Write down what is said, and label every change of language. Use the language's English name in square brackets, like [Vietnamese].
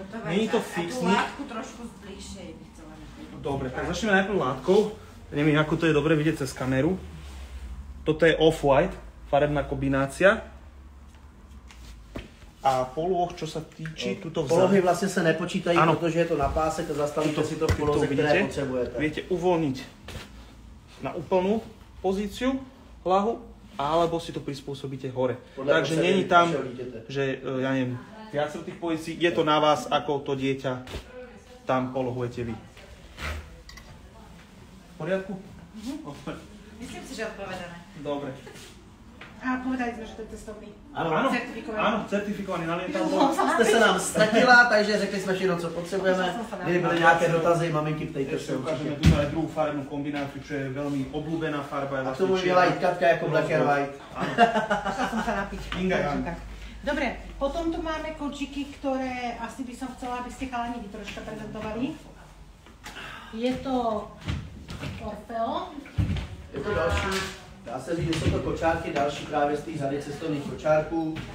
[Slovak] Nie je to fixný. A tú látku trošku zbližšie by chcela. Dobre, tak začneme najprv látkou. Neviem, ako to je dobre vidieť cez kameru. Toto je off-white, farebná kombinácia. A poloh, čo sa týči, tuto vzadu. [Czech] Polohy vlastně se nepočítají, protože je to na pásek a zastavíte si to v poloze, které potřebujete. [Slovak] Viete uvoľniť na úplnú pozíciu lahu, alebo si to prispôsobíte hore. Takže [Czech] není tam, [Slovak] že ja neviem, viacero tých pozícií, je to na vás, ako to dieťa tam polohujete vy. V poriadku? Myslím si, že odpovedané. Dobre. A povedali sme, že to je testovný. [Czech] Ano, [Slovak] certifikovaný na lietadlo. [Czech] Jste se nám ztratila, takže řekli jsme všechno, co potřebujeme. Kdyby byly nějaké dotazy, maminky, ptejte se určitě. [Slovak] Ukážeme tu aj druhú farebnú kombináciu, čo je veľmi obľúbená farba. [Czech] A k tomu dělají Katka jako [English] black and white. [Slovak] Chcela som sa napiť. Inga Jan. Dobre, potom tu máme kočiky, ktoré asi by som chcela, aby ste chalani vy troška prezentovali. Je to Orfeo. [Czech] Je to další, dá se říct, že jsou to kočárky, další právě z té řady cestovních kočárků.